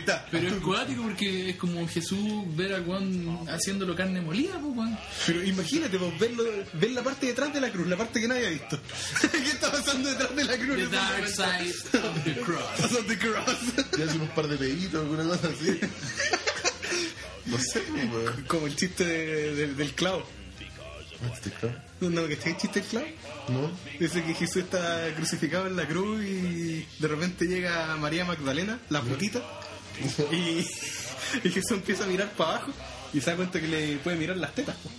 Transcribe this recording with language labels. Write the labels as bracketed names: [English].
[Spanish] Pero es cuático porque es como Jesús ver al Juan haciéndolo carne molida, pues, Juan. Pero imagínate, vos ver la parte detrás de la cruz, la parte que nadie ha visto. ¿Qué está pasando detrás de la cruz? [English] The dark side of the cross. Of the cross. [Spanish] Ya hacemos un par de peditos, alguna cosa así. No sé, güey. Como el chiste del clavo. No, que está el chiste del clavo. No. Dice que Jesús está crucificado en la cruz y de repente llega María Magdalena, la putita, y Jesús empieza a mirar para abajo y se da cuenta que le puede mirar las tetas.